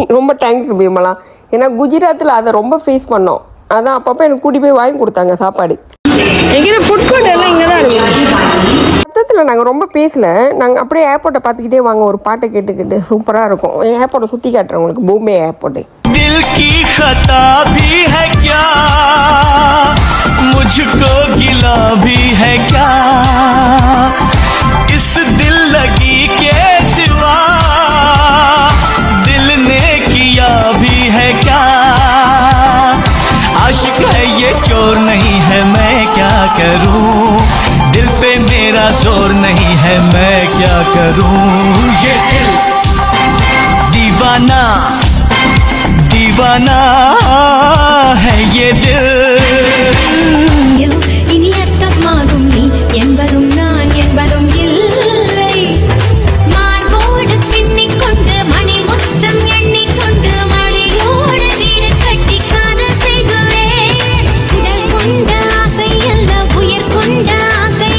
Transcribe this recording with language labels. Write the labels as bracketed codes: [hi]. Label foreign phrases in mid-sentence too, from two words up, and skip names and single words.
[ta] ரொம்ப தேங்க்ஸ் விமலா, ஏன்னா குஜராத்தில் அதை ரொம்ப ஃபேஸ் பண்ணோம், அதான் அப்பப்போ எனக்கு கூட்டி போய் வாங்கி கொடுத்தாங்க சாப்பாடு. எங்கன்னா [en] food court [ta] எல்லாம் இங்கே தான் இருக்கும். சத்தத்தில் நாங்கள் ரொம்ப பேசலை, நாங்கள் அப்படியே ஏர்போர்ட்டை பார்த்துக்கிட்டே வாங்க, ஒரு பாட்டை கேட்டுக்கிட்டு சூப்பராக இருக்கும். ஏர்போர்ட்டை சுற்றி காட்டுறேன் உங்களுக்கு, பாம்பே ஏர்போர்ட்டு. [hi] दिल की खता भी है क्या, मुझको गिला भी है क्या, इस दिल लगी के सिवा दिल ने किया भी है क्या, आशिक है ये चोर नहीं है मैं क्या करूं, दिल पे मेरा जोर नहीं है मैं क्या करूं, ये दिल दीवाना दीवाना है ये दिल. [ta] இனி அர்த்தமாகும் நீ என்பதும் நான் என்பதும் இல்லை, மார்போடு பின்னிக் கொண்டு மணி மொத்தம் எண்ணிக்கொண்டு மணியோடு வீடு கட்டி காதல் செய்குவேன், உடல் கொண்ட ஆசை அல்ல உயிர் கொண்ட ஆசை